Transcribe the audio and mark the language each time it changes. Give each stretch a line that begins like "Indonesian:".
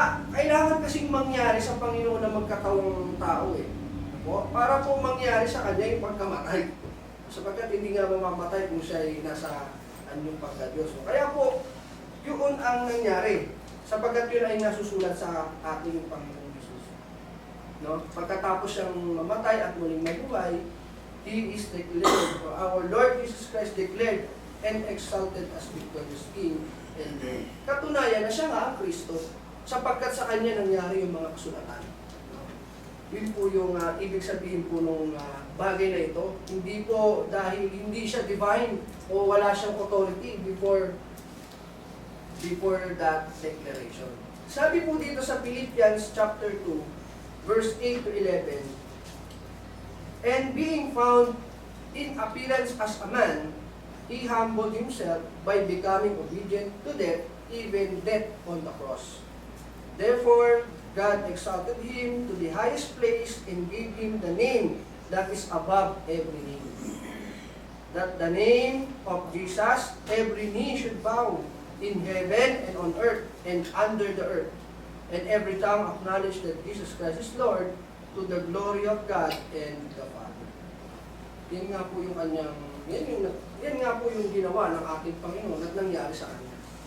Filipino: Kailangan kasing mangyari sa Panginoon na magkatawang tao para po mangyari sa Kanya yung pagkamatay. Sapagkat hindi nga mamamatay kung siya ay nasa anyong pagka-Diyos. Kaya po, yun ang nangyari. Sapagkat yun ay nasusulat sa ating Panginoon Jesus. No? Pagkatapos siyang mamatay at muling mabuhay,
English: He is declared, our Lord Jesus Christ declared and exalted as victorious King and Lord.
Filipino: Katunayan na siya nga ang Kristo, sapagkat sa Kanya nangyari yung mga kasulatan. Yun po yung ibig sabihin po nung bagay na ito. Hindi po dahil hindi siya divine o wala siyang authority
English: before that declaration.
Filipino: Sabi po dito sa
English: Philippians chapter 2, verse 8 to 11, and being found in appearance as a man, He humbled Himself by becoming obedient to death, even death on the cross. Therefore, God exalted Him to the highest place and gave Him the name that is above every name. That the name of Jesus, every knee should bow in heaven and on earth and under the earth, and every tongue acknowledge that Jesus Christ is Lord, to the glory of God and the Father.
Filipino: Yan nga po yung kanyang, yan nga po yung ginawa ng ating Panginoon at nangyari sa Kanya.